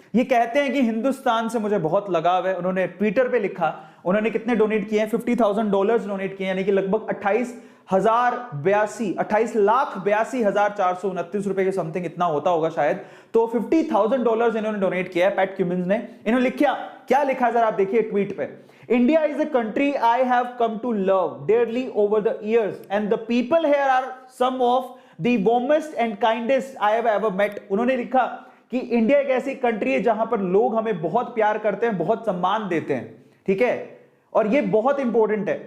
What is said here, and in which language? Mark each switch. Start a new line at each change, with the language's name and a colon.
Hindi: ये कहते हैं कि हिंदुस्तान से मुझे बहुत लगाव है। उन्होंने ट्विटर पे लिखा, उन्होंने कितने डोनेट किए हैं? $50,000 डोनेट किए, यानी कि लगभग 28,82,429 रुपए के समथिंग इतना होता होगा शायद। तो $50,000 इन्होंने डोनेट किया है पैट क्यूमिंस ने। इन्होंने लिखा, क्या लिखा जरा आप देखिए ट्वीट पे।
English: India is a country I have come to love dearly over the years and the people here are some of the warmest and kindest I have ever met।
Hindi: उन्होंने लिखा कि इंडिया एक ऐसी कंट्री है जहां पर लोग हमें बहुत प्यार करते हैं, बहुत सम्मान देते हैं, ठीक है, और ये बहुत इंपॉर्टेंट है।